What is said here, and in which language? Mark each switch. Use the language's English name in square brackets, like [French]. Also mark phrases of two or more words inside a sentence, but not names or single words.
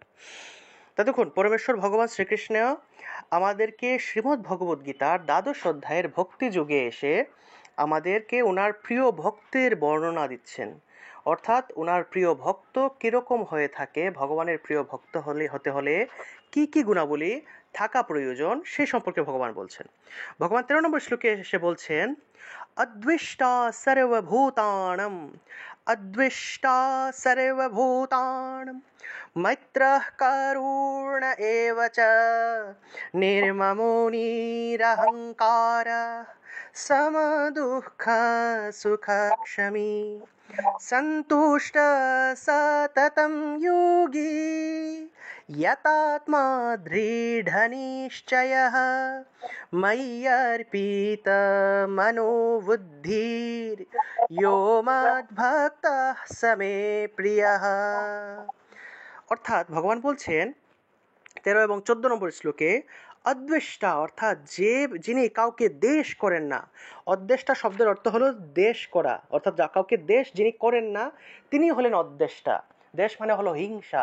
[Bangla] তা দেখুন, পরমেশ্বর ভগবান শ্রীকৃষ্ণ আমাদেরকে শ্রীমদ্ ভগবদ্ গীতার দ্বাদশ অধ্যায়ের ভক্তি যুগে এসে আমাদেরকে ওনার প্রিয় ভক্তের বর্ণনা দিচ্ছেন, অর্থাৎ ওনার প্রিয় ভক্ত কীরকম হয়ে থাকে, ভগবানের প্রিয় ভক্ত হতে হলে কি কি গুণাবলী থাকা প্রয়োজন সে সম্পর্কে ভগবান বলছেন। ভগবান 13 নম্বর শ্লোকে এসে বলছেন, [Sanskrit] অদ্বিষ্টা সর্বভূতানাম, অদ্বিষ্টা সর্বভূতানাম, मैत्रः करुण एव च, निर्ममो निरहङ्कारः, समदुःखसुखक्षमी, सन्तुष्टः सततं योगी, यतात्मा दृढनिश्चयः, मय्यर्पितमनोबुद्धिर्यो मद्भक्तः स मे प्रियः। [Bangla] অর্থাৎ ভগবান বলছেন 13 এবং 14 নম্বর শ্লোকে, অদ্বেষ্টা অর্থাৎ যিনি কাউকে দ্বেষ করেন না। অদ্বেষ্টা শব্দের অর্থ হলো দ্বেষ করা, অর্থাৎ কাউকে দ্বেষ যিনি করেন না তিনি হলেন অদ্বেষ্টা। দ্বেষ মানে হলো হিংসা।